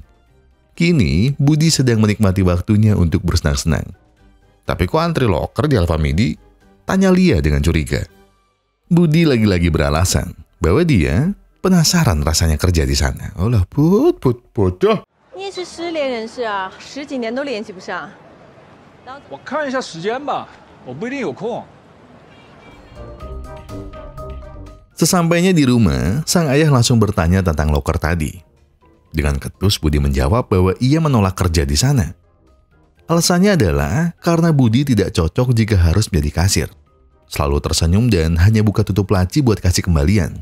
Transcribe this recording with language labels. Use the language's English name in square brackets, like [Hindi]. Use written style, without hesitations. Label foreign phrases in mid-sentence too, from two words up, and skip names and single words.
[Indonesian] Kini, Budi sedang menikmati waktunya untuk bersenang-senang. Tapi kok antri loker di Alfamidi? Tanya Lia dengan curiga. Budi lagi-lagi beralasan bahwa dia penasaran rasanya kerja di sana. Olah, bodoh. [Chinese] 你也是失联人士啊，10几年都联系不上。我看一下时间吧，我不一定有空。 [Indonesian] Sesampainya di rumah, sang ayah langsung bertanya tentang loker tadi. Dengan ketus, Budi menjawab bahwa ia menolak kerja di sana. Alasannya adalah karena Budi tidak cocok jika harus menjadi kasir. Selalu tersenyum dan hanya buka tutup laci buat kasih kembalian.